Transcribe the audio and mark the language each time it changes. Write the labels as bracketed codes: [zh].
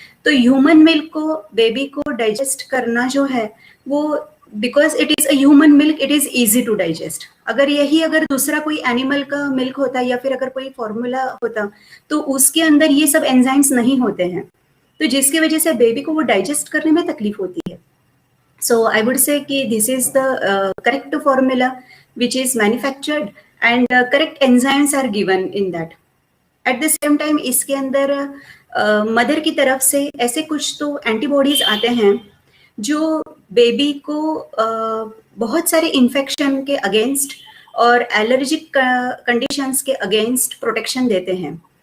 [hi] तो human milk को baby को डाइजेस्ट करना जो है वो, [en] Because it is a human milk, it is easy to digest. [hi] अगर दूसरा कोई एनिमल का मिल्क होता या फिर अगर कोई फॉर्मूला होता तो उसके अंदर ये सब एंजाइम्स नहीं होते हैं, तो जिसकी वजह से बेबी को वो डाइजेस्ट करने में तकलीफ होती है। [en] So I would say कि this is the correct formula which is manufactured and correct enzymes are given in that. At the same time [hi] इसके अंदर मदर की तरफ से ऐसे कुछ तो एंटीबॉडीज आते हैं जो बेबी को बहुत सारे इन्फेक्शन के अगेंस्ट और एलर्जिक कंडीशंस के अगेंस्ट प्रोटेक्शन देते हैं।